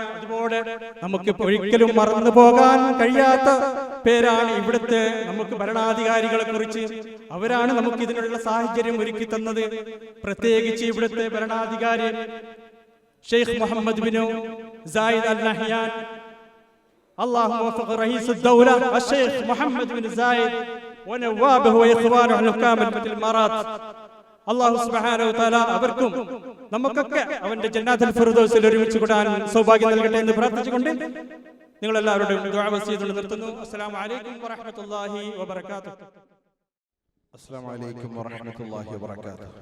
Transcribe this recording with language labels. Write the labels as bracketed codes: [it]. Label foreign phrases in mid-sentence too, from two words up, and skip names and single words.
[ml] അതുപോലെ നമുക്ക് ഒരിക്കലും മറന്നു പോകാൻ കഴിയാത്ത പേരാണ് ഇവിടുത്തെ നമുക്ക് ഭരണാധികാരികളെ കുറിച്ച്. അവരാണ് നമുക്ക് ഇതിനുള്ള സാഹചര്യം ഒരുക്കി തന്നത്. പ്രത്യേകിച്ച് ഇവിടുത്തെ ഭരണാധികാരി ഷെയ്ഖ് മുഹമ്മദ് ബിൻ സായിദ് അൽ നഹ്യാൻ, [ar] الله وفق رئيس الدولة الشيخ محمد بن زايد ونوابه واخوانه الحكام الامارات. الله سبحانه وتعالى [ml] അവർക്കും നമുക്കൊക്കെ അവന്റെ ജന്നാത്തുൽ ഫിർദൗസിൽ ഒരുമിച്ച് കൂടാൻ സൗഭാഗ്യം നൽകട്ടെ എന്ന് പ്രാർത്ഥിച്ചുകൊണ്ട് നിങ്ങൾ എല്ലാവരോടും ദുആ വസിയത്ത് നിർത്തുന്നു. [ar] السلام عليكم ورحمة الله وبركاته. السلام عليكم ورحمة الله وبركاته.